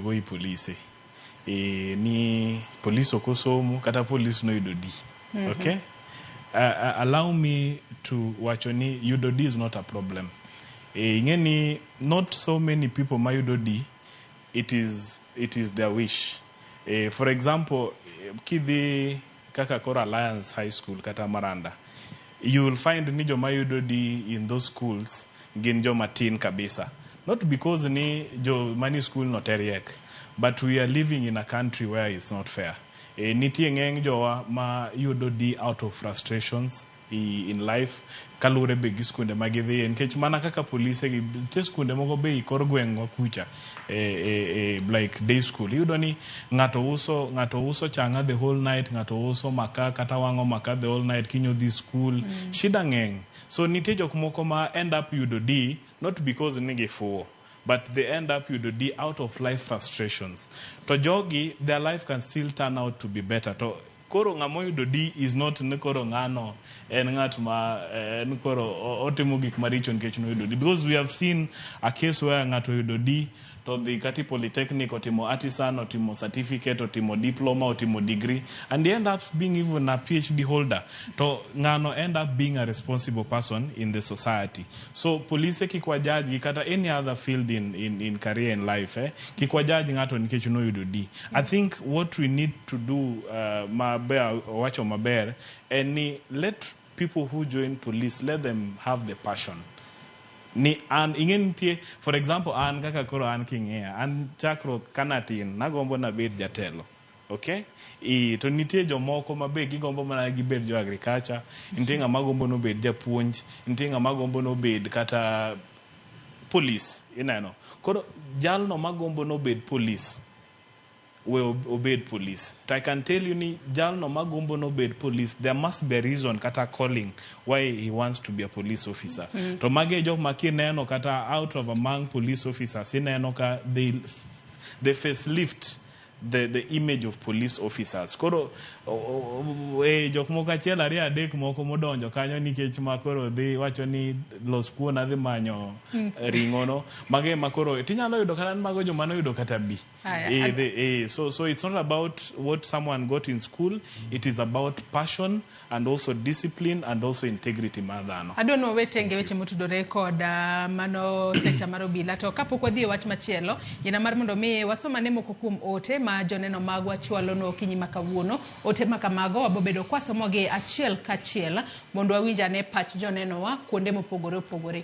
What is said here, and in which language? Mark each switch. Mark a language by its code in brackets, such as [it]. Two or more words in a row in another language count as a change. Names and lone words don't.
[luo] go i polisi. Ni police okosomo kata police no yudo D. [en] Okay? Allow me to [luo] wacho ni yudo D [en] is not a problem. Ingeni not so many people [luo] ma yudo D. [en] It is their wish. For example, [luo] kidhi kaka Kora Alliance High School kata Maranda, [en] you will find [luo] ni joma yudo D [en] in those schools [luo] gin joma tin kabisa. [en] Not because [luo] ni jo mani [en] school not eriek, but we are living in a country where it's not fair. [luo] Nitie ng'eng jowa ma yudo D [en] out of frustrations in life [luo] kalure be gi skunde ma gidhi nikech mana kaka polise gi te skunde moko be kor gweng'wa kucha [en] like day school [luo] yudo ni ng'ato uso changa [en] the whole night, [luo] ng'ato uso maka kata wang'o maka [en] the whole night [luo] kinyo dhi school shida ng'eng. [en] So [luo] nitie jok moko ma [en] end up [luo] yudo D [en] not because [luo] nigi fuo, [en] but they end up [luo] yudo D [en] out of life frustrations. [luo] To jogi, [en] their life can still turn out to be better. [luo] To koro ng'amo yudo D [en] is not [luo] ne koro ng'ano en ng'at ma en koro otimo gik maricho nikech no yudo D. [en] Because we have seen a case where [luo] ng'ato yudo D to the kati polytechnic otimo artisan, otimo certificate, otimo diploma, otimo degree, [en] and he end up being even a PhD holder. [luo] To ng'ano [en] end up being a responsible person in the society. [luo] So police kikwa judge kata [en] any other field in career in life [luo] kikwa judge ng'ato nikech no yudo D. [en] I think what we need to do [luo] maber wacho maber [en] and let people who join police, let them have the passion. [luo] Ni an ingenitie, [en] for example, [luo] an kaka koro an king'eya, an chakro kanatin nagombo na bed jatelo. Okay? To nitie jomoko mabe gigombo mana gibed jo agriculture, nitie ng'ama gombo no bed japuonj, nitie ng'ama gombo no bed kata police, ineno. Koro jalno magombo no bed police [en] will obey [luo] police. [en] I can tell you [luo] ni jalno magombo no bed police, [en] there must be a reason kata calling why he wants to be a police officer. [luo] To mage jok makineno kata [en] out of among police officers [luo] ineno ka [en] they facelift the image of police officers. [luo] Koro jok moko achiel ariyo adek moko modonjo kanyo nikech makoro dhi wacho ni los kuon adhi manyo ringono mage makoro tinyalo yudo kata mago joma no yudo kata B. [en] So it's not about what someone got in school, it is about passion and also discipline and also integrity madhano. I don't know [luo] wetenge weche motudore kod mano sector mar obila to kapok wadhi wach machielo yena mar mondo mi wasomane moko kuom ote ma joneno magwa chwalo no kinyi makawuono ote makamago wabobedo kwasomogi achiel kachiel mondo wawinjane pach joneno wa kuonde mopogore opogore.